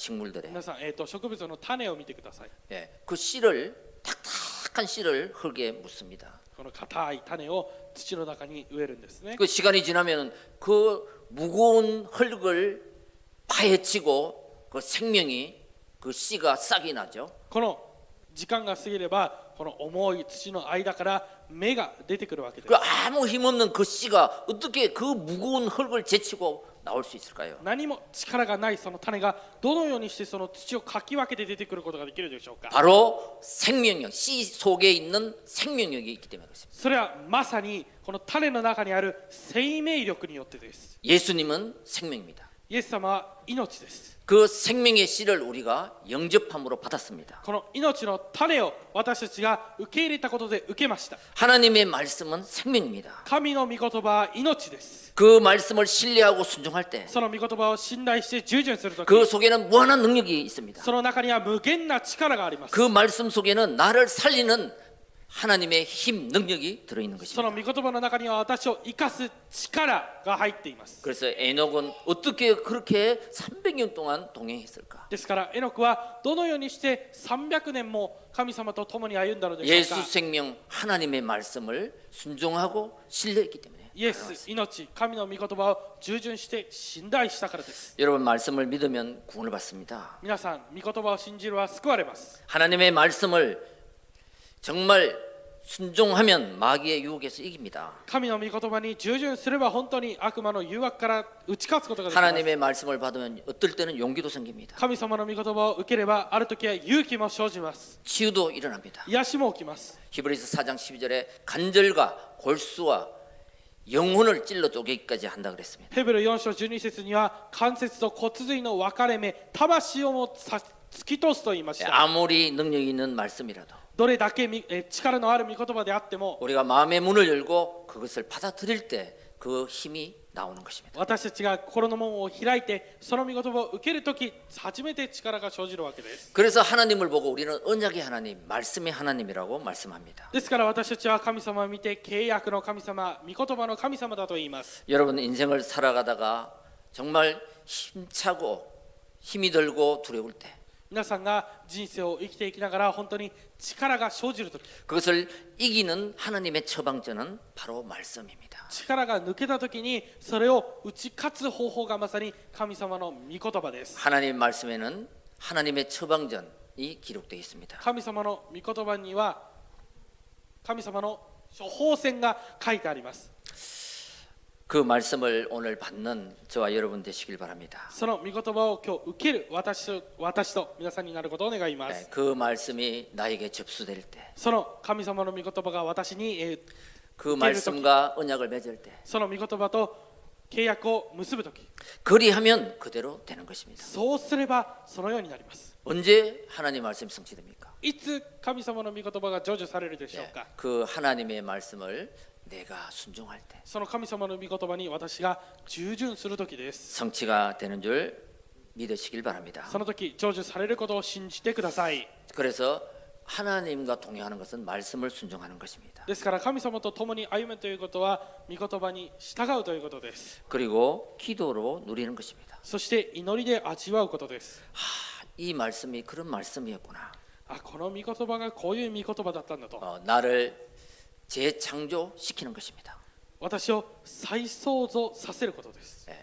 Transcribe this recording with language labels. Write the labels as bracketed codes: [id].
[ko] 식물들의 [ja] 皆さん、植物の種を見てください。 [ko] 예, 그 씨를 탁탁한 씨를 흙에 묻습니다. [ja] この硬い種を土の中に植えるんですね。 [ko] 그 시간이 지나면 그 무거운 흙을 파헤치고 그 생명이 그 씨가 싹이 나죠. [ja] この時間が過ぎればこの重い土の間から芽が出てくるわけです [ko] 그 아무 힘없는 그 씨가 어떻게 그 무거운 흙을 제치고 나올 수 있을까요? [ja] 何も力がないその種がどのようにしてその土をかき分けて出てくることができるでしょうか [ko] 바로 생명력, 씨 속에 있는 생명력이 있기 때문에 그렇습니다. [ja] それはまさにこの種の中にある生命力によってです [ko] 예수님은 생명입니다. [ja] イエス様は命です [ko] 그 생명의 씨를 우리가 영접함으로 받았습니다. [ja] この命の種を私たちが受け入れたことで受けました [ko] 하나님의 말씀은 생명입니다. [ja] 神の御言葉は命です [ko] 그 말씀을 신뢰하고 순종할 때 그 [ja] その御言葉を信頼して従順するとき [ko] 속에는 무한한 능력이 있습니다. [ja] その中には無限な力があります [ko] 그 말씀 속에는 나를 살리는 하나님의 힘, 능력이 들어있는 [ja] その [ko] 것입니다. [ja] 御言葉の中には私を生かす力が入っています [ko] 그래서 에녹은 어떻게 그렇게 300년 동안 동행했을까? [ja] ですからエノクはどのようにして300年も神様と共に歩んだのでしょう [ko] 예수 [ja] か [ko] 생명 하나님의 말씀을 순종하고 신뢰했기 때문에 [ja] イエス命神の御言葉を従順して信頼したからです [ko] 여러분 말씀을 믿으면 구원을 받습니다. [ja] 皆さん御言葉を信じるは救われます [ko] 하나님의 말씀을 정말 순종하면 마귀의 유혹에서 이깁니다. [ja] 神の御言葉に従順すれば本当に悪魔の誘惑から打ち勝つことができます [ko] 하나님의 말씀을 받으면 어떨 때는 용기도 생깁니다. [ja] 神様の御言葉を受ければある時は勇気も生じます [ko] 치유도 일어납니다. [ja] 癒しも起きます [ko] 히브리서 4장 12절에 간절과 골수와 영혼을 찔러 쪼개기까지 한다 그랬습니다. [ja] ヘブル4章12節には関節と骨髄の分かれ目魂をも突き通すと言いました [ko] 아무리 능력이 있는 말씀이라도 [ja] どれだけ力のある御言葉であっても [ko] 우리가 마음의 문을 열고 그것을 받아들일 때 그 힘이 나오는 것입니다. [ja] 私たちが心の門を開いてその御言葉を受けるとき初めて力が生じるわけです [ko] 그래서 하나님을 보고 우리는 언약의 하나님, 말씀의 하나님이라고 말씀합니다. [ja] ですから私たちは神様を見て契約の神様御言葉の神様だと言います [ko] 여러분 인생을 살아가다가 정말 힘차고 힘이 들고 두려울 때 [ja] 皆さんが人生を生きていきながら本当に力が生じるとき [ko] 그것을 이기는 하나님의 처방전은 바로 말씀입니다. [ja] 力が抜けたときにそれを打ち勝つ方法がまさに神様の御言葉です [ko] 하나님 말씀에는 하나님의 처방전이 기록되어 있습니다. [ja] 神様の御言葉には神様の処方箋が書いてあります [ko] 그 말씀을 오늘 받는 저와 여러분 되시길 바랍니다. [ja] その御言葉を今日受ける私と皆さんになることを願います [ko] 그 말씀이 나에게 접수될 때, [ja] その神様の御言葉が私に [ko] 그 말씀과 언약을 맺을 때, [ja] その御言葉と契約を結ぶとき [ko] 그리하면 그대로 되는 것입니다. [ja] そうすればそのようになります [ko] 언제 하나님 말씀이 성취됩니까? [ja] いつ神様の御言葉が成就されるでしょうか [ko] 그 하나님의 말씀을 내가 순종할 때 [ja] その神様の御言葉に私が従順するときです [ko] 성취가 되는 줄 믿으시길 바랍니다. [ja] その時成就されることを信じてください [ko] 그래서 하나님과 동행하는 것은 말씀을 순종하는 것입니다. [ja] ですから神様と共に歩むということは御言葉に従うということです [ko] 그리고 기도로 누리는 것입니다. [ja] そして祈りで味わうことです [ko] 이 말씀이 그런 말씀이었구나. [ja] あこの御言葉がこういう御言葉だったんだと [ko] 나를 재창조시키는 것입니다. [ja] 私を再創造させることです